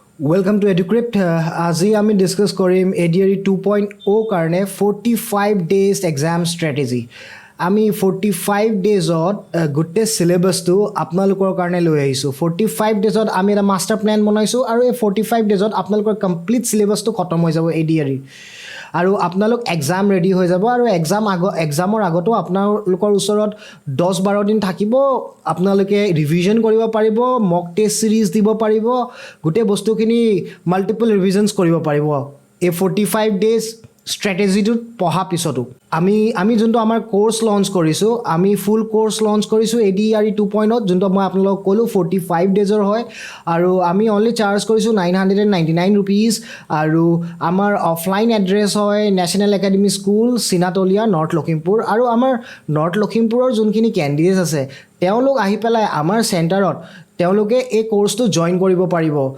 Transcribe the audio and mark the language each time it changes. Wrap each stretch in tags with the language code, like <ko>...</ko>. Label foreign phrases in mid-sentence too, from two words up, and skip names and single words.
<en>Welcome to Educrypt.</en> <as>আজি আমি ডিসকাস কৰিম Adre 2.0 কাৰণে</as> <en>45 days exam strategy.</en> <as>আমি 45 daysত গুটে syllabusটো আপোনালোকৰ কাৰণে লৈ আহিছো. 45 daysত আমি এটা</as> <en>master plan</en> <as>বনাইছো আৰু এই 45 daysত আপোনালোকৰ complete syllabusটো খতম হৈ যাব Adre. আৰু আপোনালোক</as> <en>exam ready</en> <as>হৈ যাব আৰু এক্সামৰ আগতো আপোনালোকৰ ওচৰত 10-12 দিন থাকিব আপোনালোকে ৰিভিজন কৰিব পাৰিব</as> <en>mock test series</en> <as>দিব পাৰিব গোটে বস্তুখিনি</as> <en>multiple revisions</en> <as>কৰিব পাৰিব এই 45</as> <en>days strategy</en> <as>পঢ়া পিছতো আমি যোনটো আমাৰ</as> <en>course launch</en> <as>কৰিছো আমি</as> <en>full course launch</en> <as>কৰিছো Adre 2.0 যোনটো মই আপোনালোকক ক'লো 45 ডেজৰ হয় আৰু আমি</as> <en>only charge</en> <as>কৰিছো 999 rupees আৰু আমাৰ</as> <en>offline address</en> <as>হয় নেশ্যনেল একাডেমি স্কুল সিনাতলিয়া নৰ্থ লখিমপুৰ আৰু আমাৰ নৰ্থ লখিমপুৰৰ যোনখিনি ক্যান্ডিডেটস আছে তেওঁলোক আহি পেলাই আমাৰ চেণ্টাৰত তেওঁলোকে এই কোৰ্সটো জয়েন কৰিব পাৰিব</as>